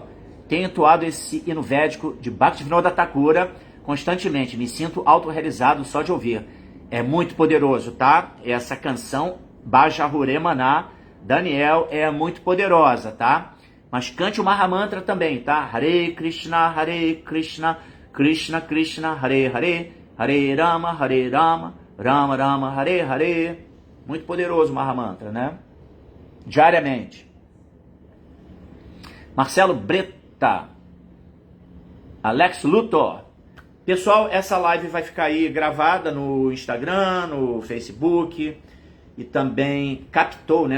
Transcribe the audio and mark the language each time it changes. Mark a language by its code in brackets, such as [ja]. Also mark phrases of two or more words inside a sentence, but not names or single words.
[pt] Tenho entoado esse hino védico de Bhaktivinoda Thakura constantemente. Me sinto autorrealizado só de ouvir. É muito poderoso, tá? Essa canção, Bajahure Maná, Daniel, é muito poderosa, tá? Mas cante o Mahamantra também, tá? [sa] हरे कृष्ण, कृष्ण कृष्ण, हरे हरे, हरे राम, राम राम, हरे हरे. [pt] Muito poderoso o Mahamantra, né? Diariamente. Marcelo Breta, Alex Luthor. Pessoal, essa live vai ficar aí gravada no Instagram, no Facebook e também captou, né?